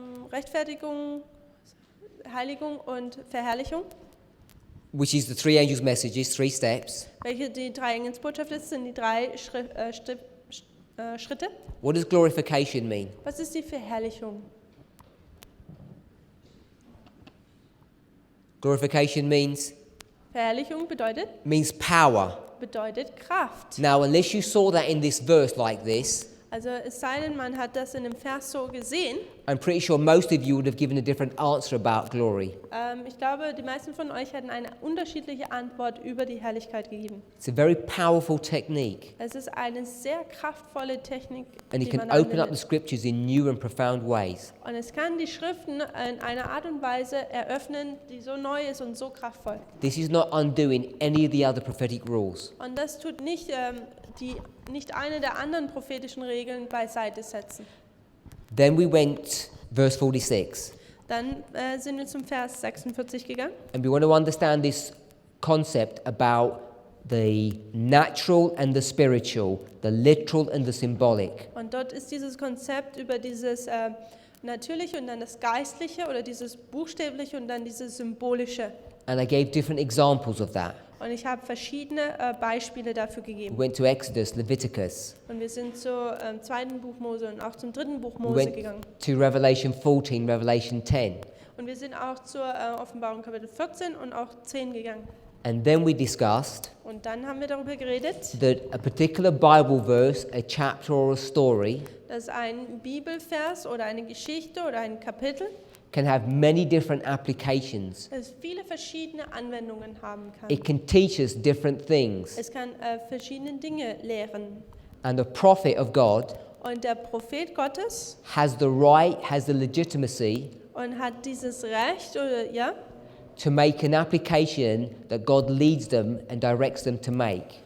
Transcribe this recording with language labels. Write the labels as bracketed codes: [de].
[de] Rechtfertigung, Heiligung und Verherrlichung, [en] which is the three angels' messages, 3 steps, [de] welche die 3 Engelsbotschaft ist, sind die 3 Schritte. [en] what does glorification mean? [de] Was ist die Verherrlichung? [en] Glorification [de] Verherrlichung [en] means power. [de] bedeutet Kraft. [en] Now, unless you saw that in this verse like this, [de] Also es sei denn, man hat das in dem Vers so gesehen. [en] I'm pretty sure most of you would have given a different answer about glory. [de] Ich glaube, die meisten von euch hätten eine unterschiedliche Antwort über die Herrlichkeit gegeben. [en] It's a very powerful technique, [de] Es ist eine sehr kraftvolle Technik, [en] and [de] die [en] it can [de] man [en] open up the [de] anwendet. [en] scriptures in new and profound ways. [de] Und es kann die Schriften in einer Art und Weise eröffnen, die so neu ist und so kraftvoll. [en] This is not undoing any of the other prophetic rules. [de] Und das tut nicht eine der anderen prophetischen Regeln beiseite setzen. [en] Then we went, verse 46, [de] Dann sind wir zum Vers 46 gegangen. [en] and we want to understand this concept about the natural and the spiritual, the literal and the symbolic. [de] Und dort ist dieses Konzept über dieses Natürliche und dann das Geistliche oder dieses Buchstäbliche und dann dieses Symbolische. [en] And I gave different examples of that. [de] Und ich habe verschiedene Beispiele dafür [en] We [de] gegeben. [en] went to Exodus, Leviticus. [de] Und wir sind zum zweiten Buch Mose und auch zum dritten Buch [en] We [de] Mose [en] went [de] gegangen. [en] to Revelation 14, Revelation 10. [de] Und wir sind auch zur Offenbarung Kapitel 14 und auch 10 gegangen. [en] And then we discussed [de] Und dann haben wir darüber geredet, [en] that a particular Bible verse, a chapter or a story, [de] dass ein Bibelvers oder eine Geschichte oder ein Kapitel [en] can have many different applications. [de] es viele verschiedene Anwendungen haben kann. [en] It can teach us different things. [de] Es kann verschiedene Dinge lehren. [en] And the prophet of God [de] Und der Prophet Gottes [en] has the right, has the legitimacy [de] und hat dieses Recht oder ja, [en] to make an application that God leads them and directs them to make.